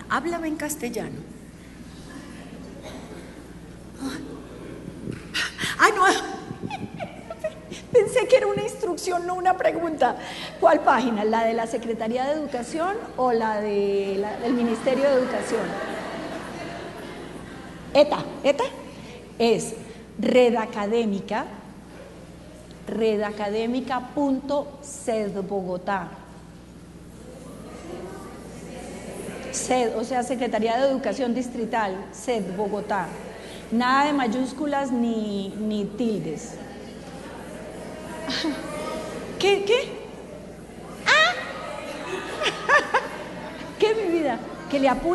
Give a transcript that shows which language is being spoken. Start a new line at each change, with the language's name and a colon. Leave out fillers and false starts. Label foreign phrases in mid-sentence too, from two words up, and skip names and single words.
Spanish: Háblame en castellano. ¡Ay, no! Pensé que era una instrucción, no una pregunta. ¿Cuál página? ¿La de la Secretaría de Educación o la del Ministerio de Educación? ETA es redacadémica.cedbogotá. CED, o sea, Secretaría de Educación Distrital, CED Bogotá. Nada de mayúsculas ni tildes. ¿Qué? ¡Ah! ¿Qué, mi vida? ¿Que le apure?